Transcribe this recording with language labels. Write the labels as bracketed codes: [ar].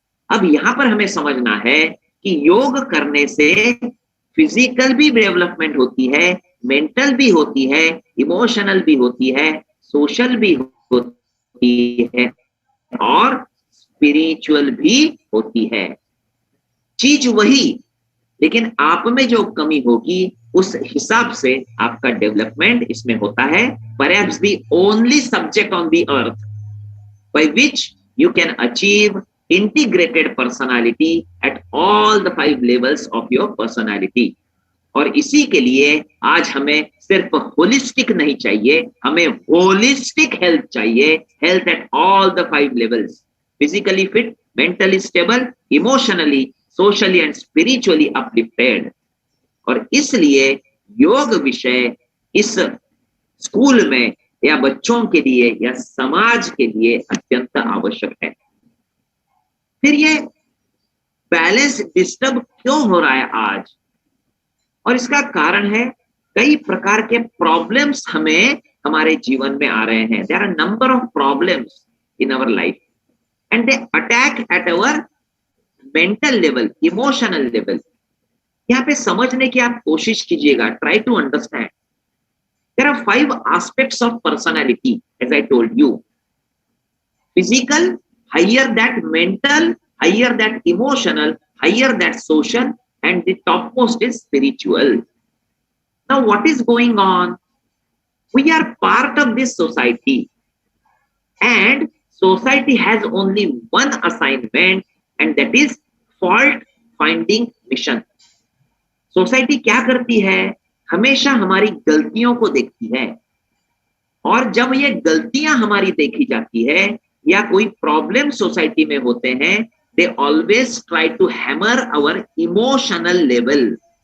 [hi] अब यहां पर हमें समझना है कि योग करने से फिजिकल भी डेवलपमेंट होती है, मेंटल भी होती है, इमोशनल भी होती है, सोशल भी होती है और स्पिरिचुअल भी होती है। चीज वही, लेकिन आप में जो कमी होगी उस हिसाब से आपका डेवलपमेंट इसमें होता है। [en] Perhaps the only subject on the earth by which you can achieve integrated personality at all the 5 levels of your personality. [hi] और इसी के लिए आज हमें सिर्फ होलिस्टिक नहीं चाहिए, हमें होलिस्टिक हेल्थ चाहिए। [en] Health at all the 5 levels, physically fit, mentally stable, emotionally, socially and spiritually uplifted. [hi] और इसलिए योग विषय इस स्कूल में या बच्चों के लिए या समाज के लिए अत्यंत आवश्यक है। फिर ये बैलेंस डिस्टर्ब क्यों हो रहा है आज? और इसका कारण है कई प्रकार के प्रॉब्लम्स हमें हमारे जीवन में आ रहे हैं। [en] There are number of problems in our life and they attack at our mental level, emotional level. [hi] यहाँ पे समझने की आप कोशिश कीजिएगा, [en] Try to understand. There are 5 aspects of personality, as I told you. Physical, higher that mental, higher that emotional, higher that social, and the topmost is spiritual. Now, what is going on? We are part of this society, and society has only one assignment, and that is fault finding mission. [hi] Society क्या करती है? हमेशा हमारी गलतियों को देखती है, और जब ये गलतियां हमारी देखी जाती है या कोई प्रॉब्लम सोसाइटी में होते हैं, [en] They always try to hammer our emotional level.